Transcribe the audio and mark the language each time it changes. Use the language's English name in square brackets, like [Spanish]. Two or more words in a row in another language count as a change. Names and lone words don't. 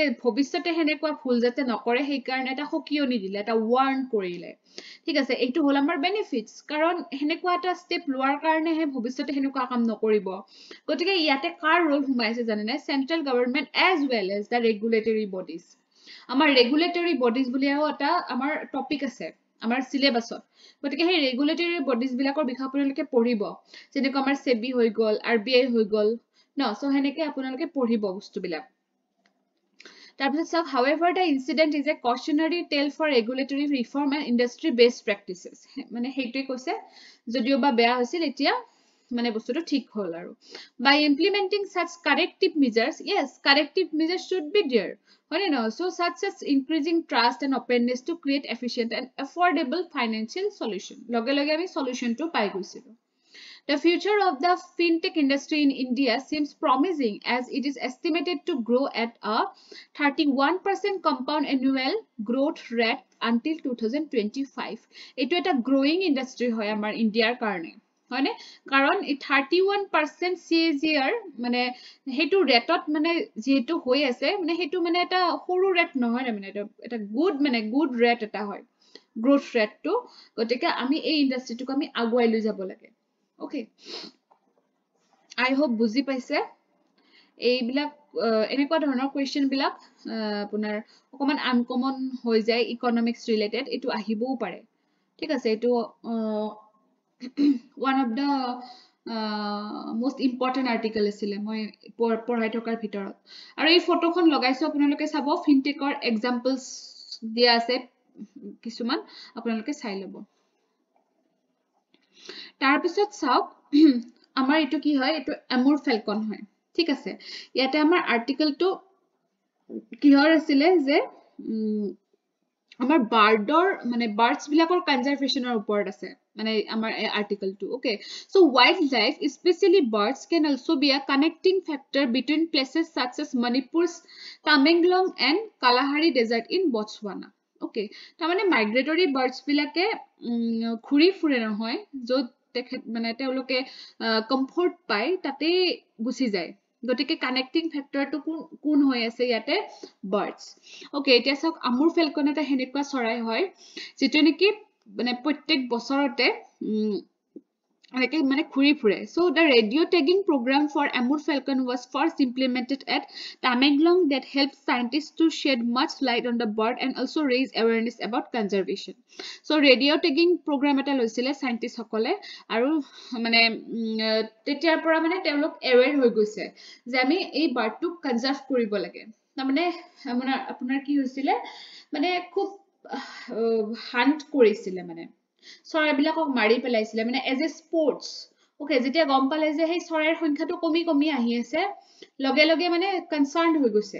[Assamese] ভৱিষ্যতে হেনেকুৱা ভুল যাতে নকৰে সেই কাৰণে এটা হকিয়নি দিলে এটা ওয়াৰ্ন কৰিলে ঠিক আছে এইটো হল আমাৰ বেনিফিটস কাৰণ হেনেকুৱা এটা স্টেপ লোৱাৰ কাৰণে হে ভৱিষ্যতে হেনেকুৱা কাম নকৰিব গটিকে ইয়াতে কাৰ ৰোল হুমাইছে জানেনে [English] Central Government as well as the regulatory bodies [Assamese] আমাৰ [English] regulatory bodies [Assamese] বুলিও এটা আমাৰ টপিক আছে আমাৰ সিলেবাসত গটিকে সেই [English] regulatory bodies [Assamese] বিলাকৰ বিষয়ে আপোনালোকে পঢ়িব যেনেকৈ আমাৰ সেবি হৈ গল RBI হৈ গল ন সো হেনেকে আপোনালোকে পঢ়িব বস্তুবিলাক [English] however the incident is a cautionary tale for regulatory reform and industry based practices [Assamese] মানে হেইটোই কৈছে যদিও বা বেয়া হৈছিল এতিয়া মানে বস্তুটো ঠিক হল আৰু [English] by implementing such corrective measures yes corrective measures should be there [Assamese] হয় না [English] so such as increasing trust and openness to create efficient and affordable financial solution [Assamese] লগে লগে আমি সলিউশনটো পাই গৈছিলো [English] The future of the fintech industry in India seems promising as it is estimated to grow at a 31% compound annual growth rate until 2025. It is a growing industry [Assamese] হয় আমাৰ India কাৰণে. হয়নে কাৰণ 31% CAGR মানে হেতু ৰেটত মানে যেহেতু হৈ আছে মানে হেতু মানে এটা সৰু ৰেট নহয় না মানে এটা [English] good rate [Assamese] এটা হয় [English] growth rateটো [Assamese] গটিকে আমি এই ইন্ডাস্ট্ৰিটোক আমি আগুৱাই লৈ যাব লাগে Okay, [English] I hope [Assamese] বুজি পাইছে এইবিলাক এনেকুৱা ধৰণৰ কোৱেশ্চন বিলাক আপোনাৰ অকমান আনকমন হৈ যায় [English] economics related [Assamese] এটো আহিবও পাৰে ঠিক আছে এটো [English] one of the most important article [Assamese] আছিল মই পঢ়াই থকাৰ ভিতৰত আৰু এই ফটোখন লগাইছো আপোনালোকে চাব [English] fintechৰ examples [Assamese] দিয়া আছে কিছুমান আপোনালোকে চাই লব তাৰপিছত চাওক আমাৰ এটো কি হয় এটো এমুৰ ফেলকন হয় ঠিক আছে ইয়াতে আমাৰ আৰ্টিকেলটো কিহৰ আছিল যে আমাৰ বাৰ্ডৰ মানে বাৰ্ডছ বিলাকৰ কনজাৰভেশ্যনৰ ওপৰত আছে মানে আমাৰ আৰ্টিকলটো [English] okay so wild life specially birds can also be a connecting factor between places such as Manipur's Tamenglong and Kalahari Desert in Botswana okay [Assamese] তাৰমানে মাইগ্ৰেটৰী বাৰ্ডছ বিলাকে ঘূৰি ফুৰে নহয় য'ত তেখেত মানে তেওঁলোকে কমফৰ্ট পায় তাতে গুচি যায় গতিকে [English] connecting factorটো [Assamese] কোন হৈ আছে ইয়াতে বাৰ্ডছ ওকে এতিয়া চাওক আমুৰ ফেলকন এটা হেনেকুৱা চৰাই হয় যেটো নেকি মানে প্ৰত্যেক বছৰতে মানে ঘূৰি ফুৰে [English] so the radio tagging program for Amur falcon was first implemented at Tamenglong that helped scientists to shed much light on the bird and also raise awareness about conservation so radio tagging program [Assamese] এটা লৈছিলে [English] scientist [Assamese] সকলে আৰু মানে তেতিয়াৰ পৰা মানে তেওঁলোক aware হৈ গৈছে যে আমি এই বাৰ্ডটো কনজাৰ্ভ কৰিব লাগে তাৰমানে আপোনাৰ কি হৈছিলে মানে খুব হান্ট কৰিছিলে মানে চৰাইবিলাকক মাৰি পেলাইছিলে মানে [English] as a sports [Assamese] ওকে যেতিয়া গম পালে যে সেই চৰাইৰ সংখ্যাটো কমি আহি আছে লগে লগে মানে কনসাৰ্নড হৈ গৈছে